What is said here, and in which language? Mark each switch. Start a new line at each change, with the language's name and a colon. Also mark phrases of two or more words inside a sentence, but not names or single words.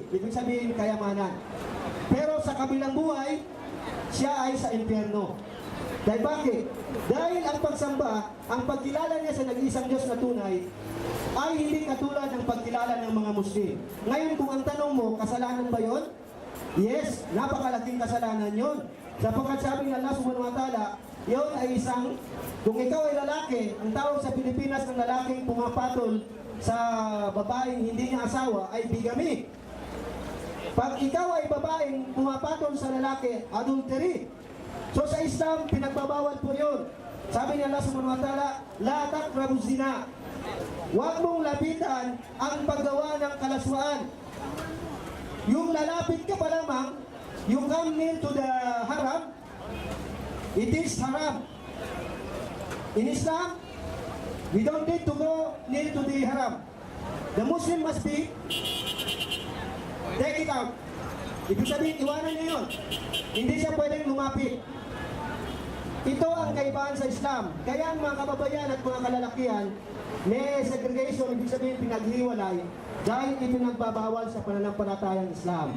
Filipino: Ibig sabihin, kayamanan. Pero sa kabilang buhay, siya ay sa impyerno. Dahil bakit? Dahil ang pagsamba, ang pagkilala niya sa nag-iisang Diyos na tunay, ay hindi katulad ng pagkilala ng mga Muslim. Ngayon, kung ang tanong mo, kasalanan ba yon? Yes, napakalaking kasalanan yun. Sapagkat sabi ng Allah
Arabic: سبحانه وتعالى,
Filipino: yun ay isang, kung ikaw ay lalaki, ang tawag sa Pilipinas ng lalaking pumapatol sa babaeng hindi niya asawa ay bigamy. Pag ikaw ay babaeng pumapatol sa lalaki, adultery. So sa Islam, pinagbabawal po yun. Sabi ni Allah
Arabic: سبحانه وتعالى, لا تقربوا الزنا.
Filipino: Huwag mong lapitan ang paggawa ng kalaswaan. Yung lalapit ka pa lamang,
English: you come near to the haram, it is haram. In Islam, we don't need to go near to the haram. The Muslim must be, take it out.
Filipino: Ibig sabihin, iwanan niya yun. Hindi siya pwedeng lumapit. Ito ang kaibahan sa Islam. Kaya ang mga kababayan at mga kalalakihan, may segregation, ibig sabihin pinaghiwalay, dahil ipinagbabawal sa pananampalatayang Islam.